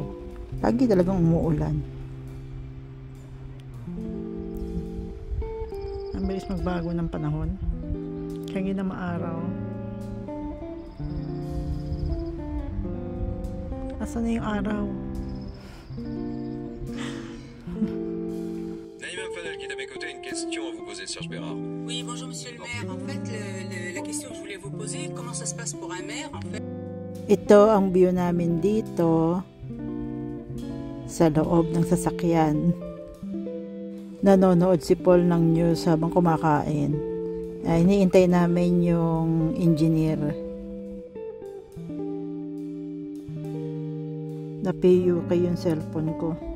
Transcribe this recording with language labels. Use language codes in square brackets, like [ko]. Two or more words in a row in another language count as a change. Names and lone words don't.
[tl] Lagi talagang umuulan. Ang bilis magbago ng panahon. Lagi na maaraw. Asan na yung araw? [fr] Naïma Mfadel qui est à mes côtés, une question à vous poser, Serge Bérard. Oui, bonjour monsieur le maire. En fait, la question que je voulais vous poser, comment ça se passe pour un maire en fait? [tl] Ito ang view namin dito sa loob ng sasakyan. Nanonood si Paul ng news habang kumakain. Iniintay namin yung engineer. Napiyuka yung cellphone ko.